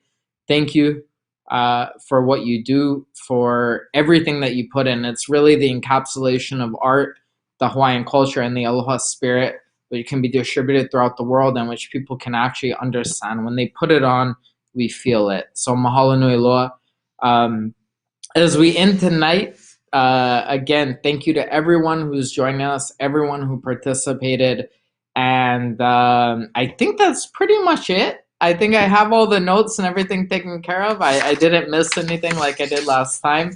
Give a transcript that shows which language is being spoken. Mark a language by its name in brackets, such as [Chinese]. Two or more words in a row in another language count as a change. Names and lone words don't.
[English] Thank you for what you do, for everything that you put in. It's really the encapsulation of art, the Hawaiian culture, and the aloha spirit, which can be distributed throughout the world and which people can actually understand. When they put it on, we feel it. [Hawaiian] So mahalo nui loa. [English] As we end tonight, again, thank you to everyone who's joining us, everyone who participated. And I think that's pretty much it. I think I have all the notes and everything taken care of. I didn't miss anything like I did last time.